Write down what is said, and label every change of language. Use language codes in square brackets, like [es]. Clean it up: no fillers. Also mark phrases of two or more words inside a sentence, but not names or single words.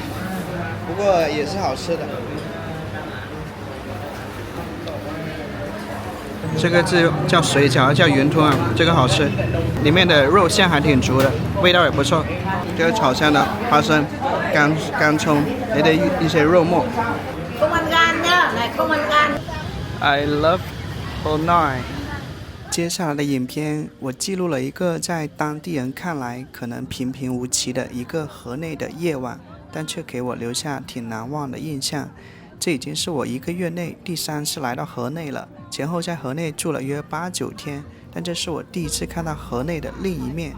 [zh] 不过也是好吃的。这个字叫水饺，叫云吞啊，这个好吃，里面的肉馅还挺足的，味道也不错。这个炒香的花生， 干葱，你的一些肉末。 [vi] Không ăn gan nhá, này không ăn gan. [en] I love Hanoi。 [zh] 接下来的影片，我记录了一个在当地人看来可能平平无奇的一个河内的夜晚，但却给我留下挺难忘的印象。这已经是我1个月内第3次来到河内了，前后在河内住了约8、9天，但这是我第一次看到河内的另一面。